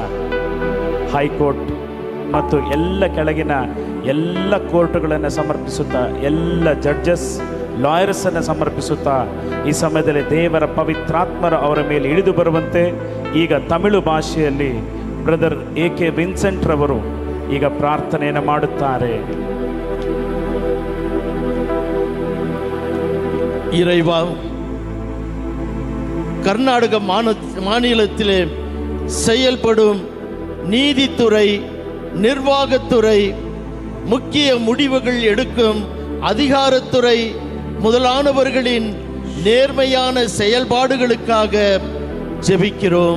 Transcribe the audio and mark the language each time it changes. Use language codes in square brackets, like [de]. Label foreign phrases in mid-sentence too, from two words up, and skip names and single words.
[kn] ಹೈಕೋರ್ಟ್ ಮತ್ತು ಎಲ್ಲ ಕೆಳಗಿನ ಎಲ್ಲ ಕೋರ್ಟ್ಗಳನ್ನು ಸಮರ್ಪಿಸುತ್ತಾ, ಎಲ್ಲ ಜಡ್ಜಸ್, ಲಾಯರ್ಸನ್ನು ಸಮರ್ಪಿಸುತ್ತಾ ಈ ಸಮಯದಲ್ಲಿ ದೇವರ ಪವಿತ್ರಾತ್ಮರ ಅವರ ಮೇಲೆ ಇಳಿದು ಬರುವಂತೆ ಈಗ ತಮಿಳು ಭಾಷೆಯಲ್ಲಿ ಬ್ರದರ್ AK ವಿನ್ಸೆಂಟ್ ರವರು ಈಗ ಪ್ರಾರ್ಥನೆಯನ್ನು ಮಾಡುತ್ತಾರೆ. [ta] இறைவா, கர்நாடக மாநிலத்திலே செயல்படும் நீதித்துறை, நிர்வாகத்துறை, முக்கிய முடிவுகள் எடுக்கும் அதிகாரத்துறை முதலானவர்களின் நேர்மையான செயல்பாடுகளுக்காக ஜெபிக்கிறோம்.